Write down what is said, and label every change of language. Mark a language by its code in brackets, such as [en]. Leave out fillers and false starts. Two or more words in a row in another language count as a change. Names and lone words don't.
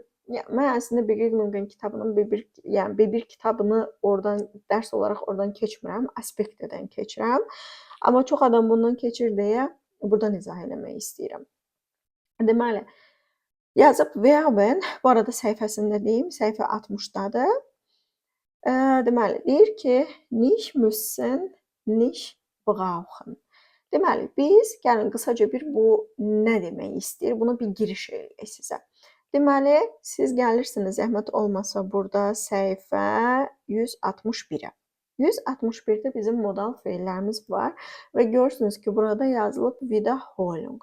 [az] Mən əslində Begegnungen kitabının B1 kitabını oradan dərs olaraq oradan keçmirəm, aspektdən keçirəm. Amma çox adam bundan keçir deyə buradan izah eləmək istəyirəm. Deməli, yazıb werden, bu arada səhifəsində deyim, səhifə 60-dadır. Deməli, deyir ki, [de] nicht müssen, nicht brauchen. [az] Deməli, biz gəlin qısaca bir bu nə demək istəyir? Buna bir giriş eləyək sizə. Deməli, siz gəlirsiniz, zəhmət olmasa burada səhifə 161-ə. 161-də bizim modal feillərimiz var və görürsünüz ki, burada yazılıb Wiederholung.